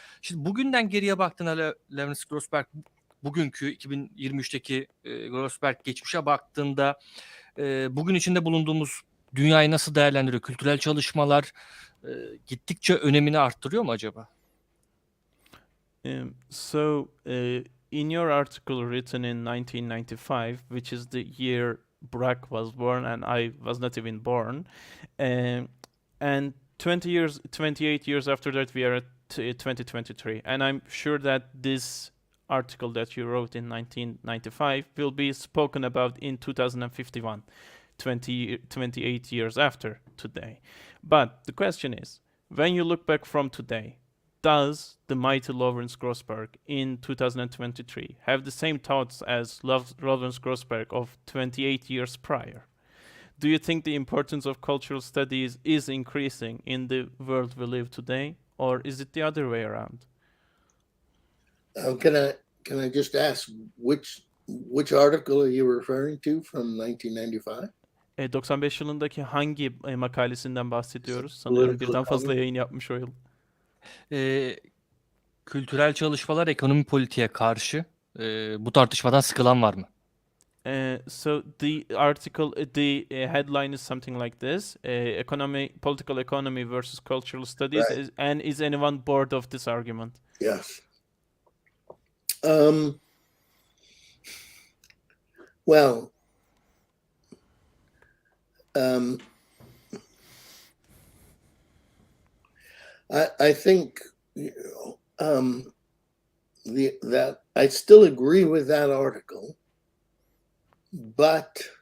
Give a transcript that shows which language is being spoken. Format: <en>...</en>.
<tr>Şimdi bugünden geriye baktığında Lawrence Grossberg bugünkü 2023'teki Grossberg geçmişe baktığında bugün içinde bulunduğumuz dünyayı nasıl değerlendiriyor? Kültürel çalışmalar gittikçe önemini arttırıyor mu acaba?</tr> <en>In your article written in 1995, which is the year Braque was born and I was not even born, and 28 years after that, we are at 2023, and I'm sure that this article that you wrote in 1995 will be spoken about in 2051, 28 years after today. But the question is, when you look back from today, does the mighty Lawrence Grossberg in 2023 have the same thoughts as Lawrence Grossberg of 28 years prior? Do you think the importance of cultural studies is increasing in the world we live today, or is it the other way around? Can I just ask which article are you referring to from 1995?</en> <tr>95 yılındaki hangi makalesinden bahsediyoruz? Sanıyorum birden fazla yayın yapmış o yıl. Kültürel çalışmalar ekonomi politiğe karşı bu tartışmadan sıkılan var mı?</tr> <en>So the article, the headline is something like this: political economy versus cultural studies, Right. and is anyone bored of this argument? Yes. Well, I think that I still agree with that article, but</en>